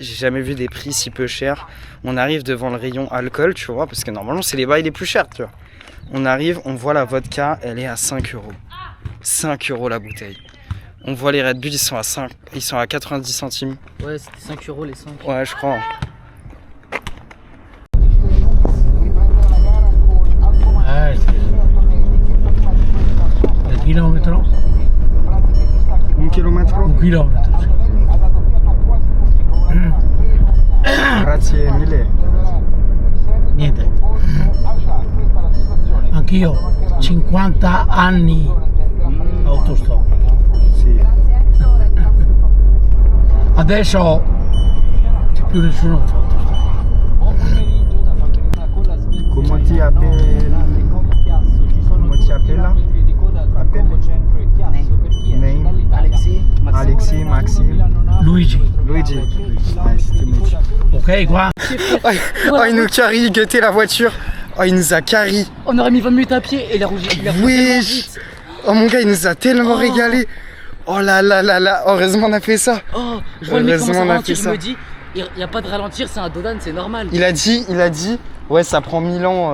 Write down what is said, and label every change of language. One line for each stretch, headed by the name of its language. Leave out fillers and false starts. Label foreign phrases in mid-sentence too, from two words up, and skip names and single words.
French: J'ai jamais vu des prix si peu chers. On arrive devant le rayon alcool, tu vois, parce que normalement, c'est les bails les plus chers, tu vois. On arrive, on voit la vodka, elle est à 5 euros. 5 euros la bouteille. On voit les Red Bull, ils sont à 90 centimes. Ouais, c'était 5 euros les 5. Ouais, je crois.
Italian: Il chilometro?
French: 1 kilomètre.
Italian: Un chilometro, sì. Grazie mille. anch'io 50 anni autostop. Sì. Adesso c'è più nessuno che fa autostop.
French: Comment tu appelles? Comment tu appelles là?
English: Name? Alexis, Maxime. Luigi. Luigi. Nice to meet you.
Italian: Ok, qua.
French: Oh, il nous carry, guettez la voiture. Oh, il nous a carry. On aurait mis 20 minutes à pied et il a rougé. Il a rougé tellement Wesh. vite. Oh mon gars, il nous a tellement régalé. Oh là là là là. Heureusement on a fait ça. Oh, je vois le mec Heureusement, commencer à on a ralentir, fait je ça. me dis, il n'y a pas de ralentir, c'est un Dodan, c'est normal. Il a dit, ouais, ça prend 1000 ans.